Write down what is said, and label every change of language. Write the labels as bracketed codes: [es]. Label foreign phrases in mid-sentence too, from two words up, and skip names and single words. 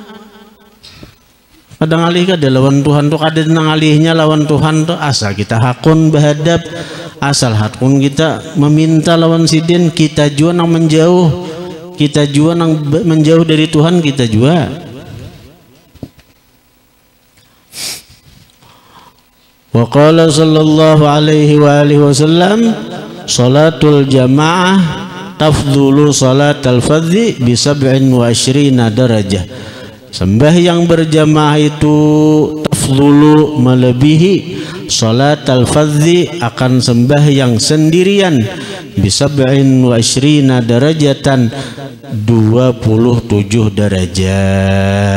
[bjn] Kadang alih kada lawan Tuhan tuh kada nang alihnya lawan Tuhan tuh asal kita hakun berhadap, asal hakun kita meminta lawan sidin, kita juga nang menjauh, kita juga nang menjauh dari Tuhan kita juga. [ar] وقال صلى الله عليه وعلى آله وسلم، صلاة الجماعة تفضل صلاة الفرض بـ 27 درجة. [bjn] Sembahyang berjamaah itu tafdhulu, melebihi [ar] صلاة الفرض, [bjn] akan sembahyang sendirian [ar] بـ 27 درجة, [bjn] 27 derajat.